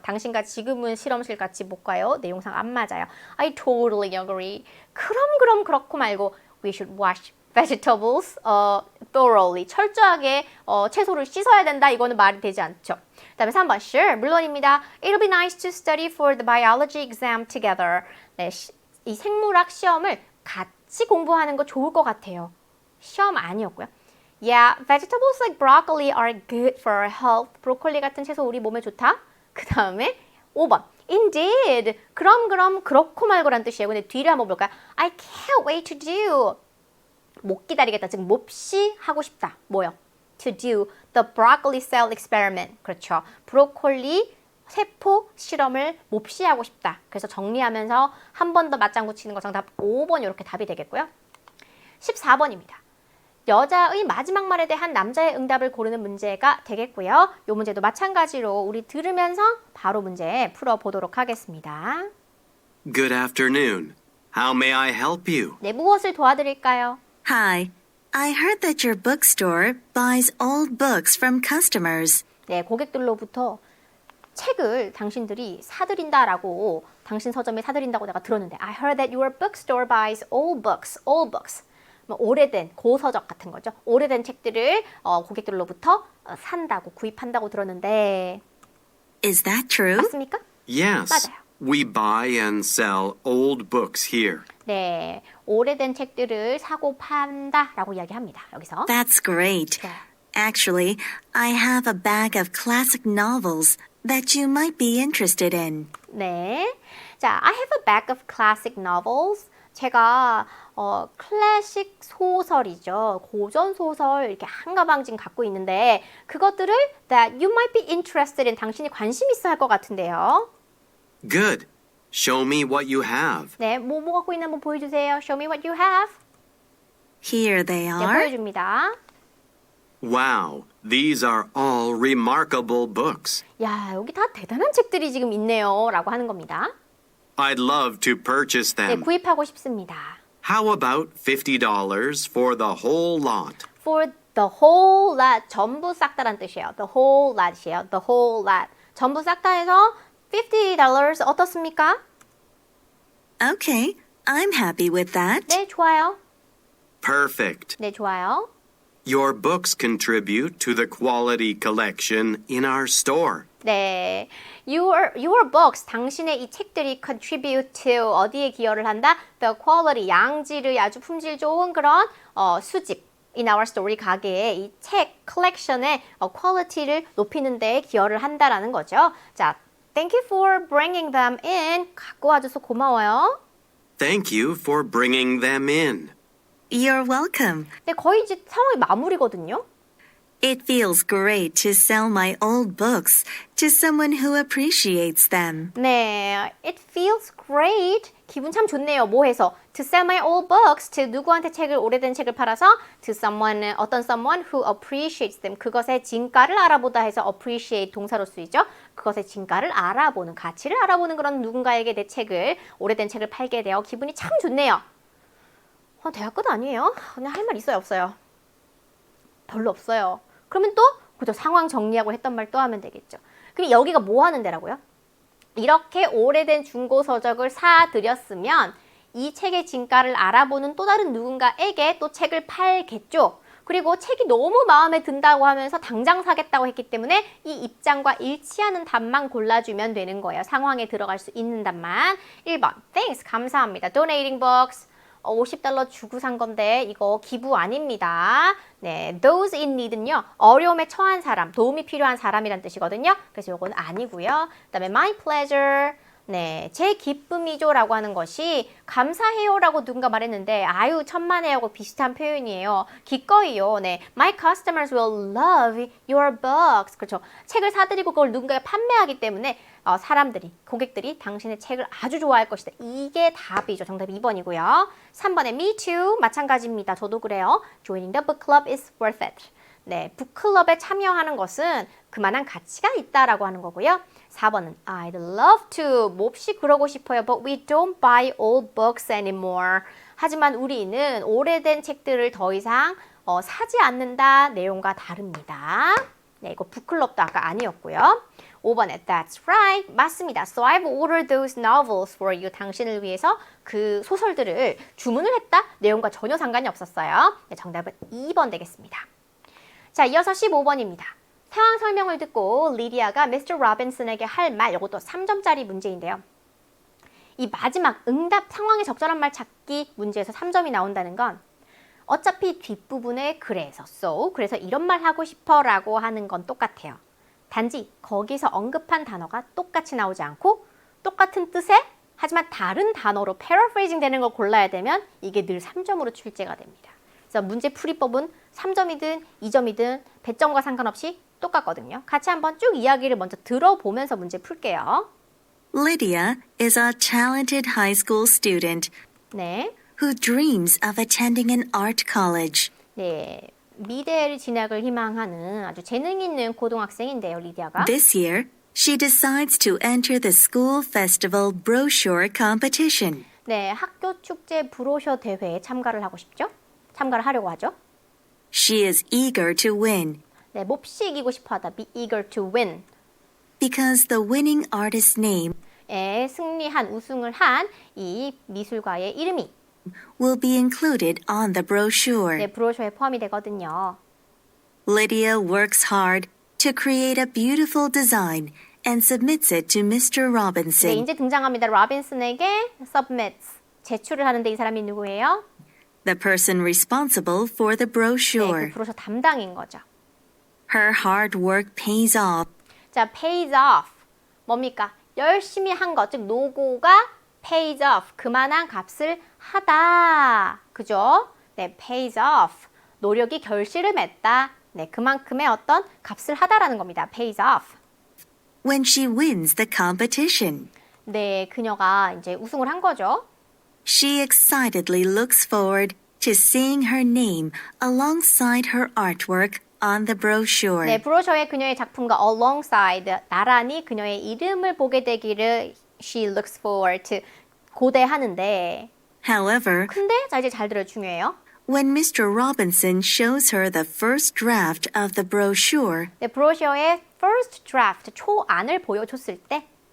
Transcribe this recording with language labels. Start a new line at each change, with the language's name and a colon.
Korean: 당신과 지금은 실험실 같이 못 가요. 내용상 안 맞아요.
English: I totally agree.
Korean: 그럼 그렇고 말고
English: we should wash vegetables thoroughly.
Korean: 철저하게 채소를 씻어야 된다. 이거는 말이 되지 않죠. 그 다음에 3번,
English: sure,
Korean: 물론입니다.
English: It'll be nice to study for the biology exam together.
Korean: 네, 이 생물학 시험을 같이 공부하는 거 좋을 것 같아요. 시험 아니었고요.
English: Yeah, vegetables like broccoli are good for our health.
Korean: 브로콜리 같은 채소 우리 몸에 좋다. 그 다음에 5번.
English: Indeed.
Korean: 그럼 그렇고 말고란 뜻이에요. 근데 뒤를 한번 볼까요?
English: I can't wait to do.
Korean: 못 기다리겠다. 즉 몹시 하고 싶다. 뭐요?
English: To do the broccoli cell experiment.
Korean: 그렇죠. 브로콜리 세포 실험을 몹시하고 싶다. 그래서 정리하면서 한 번 더 맞장구 치는 거 정답 5번 이렇게 답이 되겠고요. 14번입니다. 여자의 마지막 말에 대한 남자의 응답을 고르는 문제가 되겠고요. 이 문제도 마찬가지로 우리 들으면서 바로 문제 풀어보도록 하겠습니다.
English: Good afternoon. How may I help you?
Korean: 네, 무엇을 도와드릴까요?
English: Hi, I heard that your bookstore buys old books from customers.
Korean: 네, 고객들로부터 책을 당신들이 사들인다라고 당신 서점에 사들인다고 내가 들었는데
English: I heard that your bookstore buys old books, old books.
Korean: 뭐 오래된 고서적 같은 거죠. 오래된 책들을 고객들로부터 산다고 구입한다고 들었는데
English: Is that true?
Korean: 맞습니까?
English: Yes.
Korean: 맞아요.
English: We buy and sell old books here.
Korean: 네, 오래된 책들을 사고 판다라고 이야기합니다. 여기서.
English: That's great.
Korean: 네.
English: Actually, I have a bag of classic novels that you might be interested in.
Korean: 네.
English: 자, I have a bag of classic novels.
Korean: 제가 클래식 소설이죠. 고전 소설 이렇게 한 가방 지금 갖고 있는데 그것들을
English: that you might be interested in
Korean: 당신이 관심 있어 할 것 같은데요.
English: Good. Show me what you have.
Korean: 네, 뭐 갖고 있나 한번 보여주세요.
English: Show me what you have. Here they
Korean: 네,
English: are.
Korean: 보여줍니다.
English: Wow, these are all remarkable books.
Korean: 야, 여기 다 대단한 책들이 지금 있네요. 라고 하는 겁니다.
English: I'd love to purchase
Korean: 네,
English: them.
Korean: 구입하고 싶습니다.
English: How about $50 for the whole lot? For the whole lot.
Korean: 전부 싹 다란 뜻이에요.
English: The whole lot이에요. The whole lot.
Korean: 전부 싹 다 해서 $50 어떻습니까?
English: Okay, I'm happy with that.
Korean: 네, 좋아요.
English: Perfect.
Korean: 네, 좋아요.
English: Your books contribute to the quality collection in our store.
Korean: 네,
English: your books,
Korean: 당신의 이 책들이
English: contribute to
Korean: 어디에 기여를 한다?
English: The quality,
Korean: 양질의 아주 품질 좋은 그런 수집.
English: In our store
Korean: 가게에 이 책 컬렉션의 퀄리티를 높이는 데 기여를 한다라는 거죠.
English: 자, thank you for bringing them in.
Korean: 갖고 와줘서 고마워요.
English: Thank you for bringing them in. You're welcome.
Korean: 네, 거의 이제 상황이 마무리거든요.
English: It feels great to sell my old books to someone who appreciates them.
Korean: 네,
English: it feels great.
Korean: 기분 참 좋네요. 뭐 해서?
English: To sell my old books. to
Korean: 누구한테 오래된 책을 팔아서
English: to someone, 어떤 someone who appreciates them.
Korean: 그것의 진가를 알아보다 해서 appreciate 동사로 쓰이죠. 그것의 진가를 알아보는, 가치를 알아보는 그런 누군가에게 내 책을, 오래된 책을 팔게 되어 기분이 참 좋네요. 대학 끝 아니에요? 그냥 할 말 있어요, 없어요? 별로 없어요. 그러면 또 그죠, 상황 정리하고 했던 말 또 하면 되겠죠. 그럼 여기가 뭐 하는 데라고요? 이렇게 오래된 중고 서적을 사드렸으면 이 책의 진가를 알아보는 또 다른 누군가에게 또 책을 팔겠죠. 그리고 책이 너무 마음에 든다고 하면서 당장 사겠다고 했기 때문에 이 입장과 일치하는 답만 골라주면 되는 거예요. 상황에 들어갈 수 있는 답만. 1번, thanks, 감사합니다.
English: donating books.
Korean: $50 주고 산 건데 이거 기부 아닙니다. 네, those in need는요. 어려움에 처한 사람, 도움이 필요한 사람이란 뜻이거든요. 그래서 이건 아니고요. 그다음에 my pleasure. 네, 제 기쁨이죠 라고 하는 것이 감사해요 라고 누군가 말했는데 아유 천만에요 하고 비슷한 표현이에요. 기꺼이요.
English: 네, my customers will love your books.
Korean: 그렇죠. 책을 사드리고 그걸 누군가에 판매하기 때문에 사람들이, 고객들이 당신의 책을 아주 좋아할 것이다. 이게 답이죠. 정답 2번이고요. 3번에 me too. 마찬가지입니다. 저도 그래요.
English: Joining the book club is worth it.
Korean: 네, 북클럽에 참여하는 것은 그만한 가치가 있다라고 하는 거고요. 4번은
English: I'd love to.
Korean: 몹시 그러고 싶어요.
English: But we don't buy old books anymore.
Korean: 하지만 우리는 오래된 책들을 더 이상 사지 않는다. 내용과 다릅니다. 네, 이거 북클럽도 아까 아니었고요. 5번에
English: That's right.
Korean: 맞습니다.
English: So I've ordered those novels for you.
Korean: 당신을 위해서 그 소설들을 주문을 했다. 내용과 전혀 상관이 없었어요. 네, 정답은 2번 되겠습니다. 자, 이어서 15번입니다. 상황 설명을 듣고 리디아가 미스터 로빈슨에게 할 말, 이것도 3점짜리 문제인데요. 이 마지막 응답 상황에 적절한 말 찾기 문제에서 3점이 나온다는 건 어차피 뒷부분에 그래서 so, 그래서 이런 말 하고 싶어 라고 하는 건 똑같아요. 단지 거기서 언급한 단어가 똑같이 나오지 않고 똑같은 뜻에 하지만 다른 단어로 paraphrasing 되는 걸 골라야 되면 이게 늘 3점으로 출제가 됩니다. 그래서 문제 풀이법은 3점이든 2점이든 배점과 상관없이 똑같거든요. 같이 한번 쭉 이야기를 먼저 들어보면서 문제 풀게요.
English: Lydia is a talented high school student
Korean: 네.
English: who dreams of attending an art college.
Korean: 네. 미대 진학을 희망하는 아주 재능 있는 고등학생인데요, 리디아가.
English: This year, she decides to enter the school festival brochure competition.
Korean: 네, 학교 축제 브로셔 대회에 참가를 하고 싶죠? 참가를 하려고 하죠.
English: She is eager to win
Korean: 네, 몹시 이기고 싶어 하다.
English: Be eager to win. because the winning artist's name
Korean: 에 승리한, 우승을 한 이 미술가의 이름이
English: will be included on the brochure.
Korean: 네, 브로셔에 포함이 되거든요.
English: Lydia works hard to create a beautiful design and submits it to Mr.
Korean: 네,
English: Robinson.
Korean: 이제 등장합니다. 로빈슨에게 submits, 제출을 하는데 이 사람이 누구예요?
English: The person responsible for the
Korean: 네,
English: brochure.
Korean: 그 브로셔 담당인 거죠.
English: Her hard work pays off.
Korean: 자, pays off. 뭡니까? 열심히 한 것, 즉 노고가 pays off. 그만한 값을 하다. 그죠? 네, pays off. 노력이 결실을 맺다. 네, 그만큼의 어떤 값을 하다라는 겁니다.
English: pays off. When she wins the competition,
Korean: 네, 그녀가 이제 우승을 한 거죠.
English: she excitedly looks forward to seeing her name alongside her artwork on the brochure.
Korean: 네, 브로셔에 그녀의 작품과 alongside, 나란히 그녀의 이름을 보게 되기를
English: she looks forward to
Korean: 고대하는데
English: However,
Korean: 근데 자 이제 잘 들어요. 중요해요.
English: when Mr. Robinson shows her the first draft of the brochure,
Korean: 네, 브로셔의 first draft, 초안을 보여줬을 때